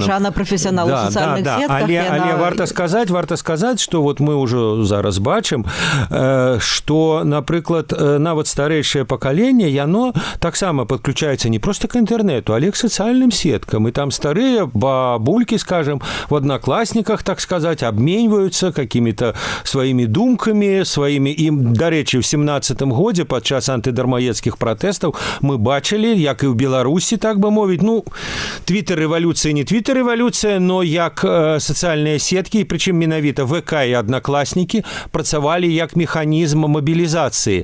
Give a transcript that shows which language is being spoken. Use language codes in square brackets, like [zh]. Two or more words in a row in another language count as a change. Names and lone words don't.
[be] Жанна прафесіянал у сацыяльных сетках. Але варта сказаць, што вот мы ўжо зараз бачым, што, напрыклад, нават старэйшае пакаленне, яно таксама падключаецца не проста к інтэрнету, але к сацыяльным сеткам. І там старыя бабулькі, [ru] скажем, в одноклассниках, так сказать, обменьваюцца какими-то сваімі думкамі, сваімі. [be] І, дарэчы, в 17-м годзе падчас антыдармаедскіх пратэстаў мы бачылі, як і ў Беларусі, так бы мовіць, твиттер-рэвалюцыя, не твиттер-рэвалюцыя, но як сацыяльныя сеткі, прычым менавіта ВК і аднакласнікі працавалі як механізм мабілізацыі.